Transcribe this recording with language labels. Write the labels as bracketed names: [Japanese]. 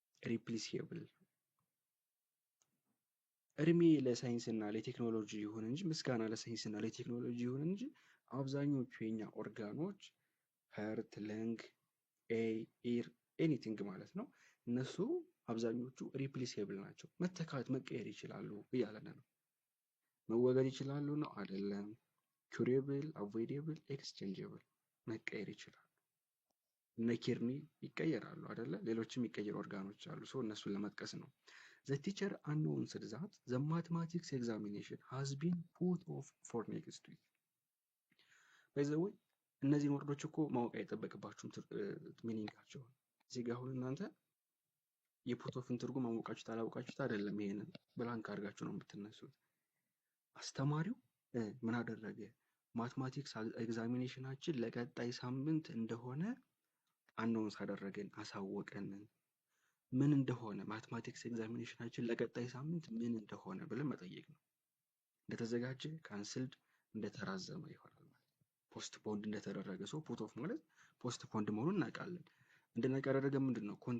[Amharic] ሪፕሊሲብል እድሜ ለሳይንስና ለቴክኖሎጂ ይሁን እንጂ ምስጋና ለሳይንስና ለቴክኖሎጂ ይሁን እንጂ አብዛኞቹ የኛ ኦርጋኖች ሀርት፣ ለንግ፣ ኤር ኤኒቲንግ ማለት ነው እነሱ አብዛኞቹ ሪፕሊሲብል ናቸው። መተካት መቀየር ይችላሉ እያለን ነው። መወገድ ይችላሉ ነው አይደለም። ኩሬብል፣ አቮይዴብል፣ ኤክስቼንጀብል መቀየር ይችላሉ። እነ ኪድኒ ይቀየራሉ አይደለ? ሌሎችም ይቀየሩ ኦርጋኖች አሉ። ሰው እነሱን ለመጥቀስ ነው። [English] The teacher announced that the mathematics examination has been put off for next week. By the way, [Amharic] እነዚህን ወርዶች እኮ ማወቅ አይጠበቅባችሁም ሚኒንጋቸውን። እዚህ ጋር አሁን እናንተ የፑት ኦፍን ትርጉም አወቃችሁት አላወቃችሁት አይደለም። ይሄንን ብላንክ አድርጋችሁ ነው የምትነሱት። አስተማሪው ምን አደረገ? ማትማቲክስ ኤግዛሚኔሽናችን ለቀጣይ ሳምንት እንደሆነ አናውንስ አደረገን፣ አሳወቀን። ምን እንደሆነ ማትማቲክስ ኤግዛሚኔሽናችን ለቀጣይ ሳምንት ምን እንደሆነ ብለን መጠየቅ ነው። እንደተዘጋጀ፣ ካንስልድ፣ እንደተራዘመ ይሆናል ማለት። ፖስት ፖንድ እንደተደረገ ሰው ፑት ኦፍ ማለት ፖስት ፖንድ መሆኑን እናውቃለን። እንደነቃ ያደረገ ምንድን ነው?